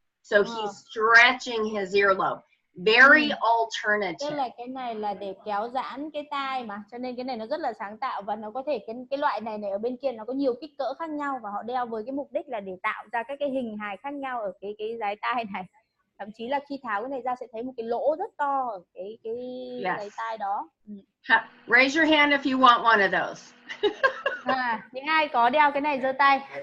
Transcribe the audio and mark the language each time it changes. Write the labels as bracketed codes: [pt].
[en] So he's stretching his earlobe. Very alternative. [vi] Tức là cái này là để kéo giãn cái tai mà, cho nên cái này nó rất là sáng tạo, và nó có thể cái loại này ở bên kia nó có nhiều kích cỡ khác nhau, và họ đeo với cái mục đích là để tạo ra các cái hình hài khác nhau ở cái dái tai này. Thậm chí là khi tháo cái này ra sẽ thấy một cái lỗ rất to ở cái dái tai đó. [en] Raise your hand if you want one of those. [vi] Những ai có đeo cái này giơ tay.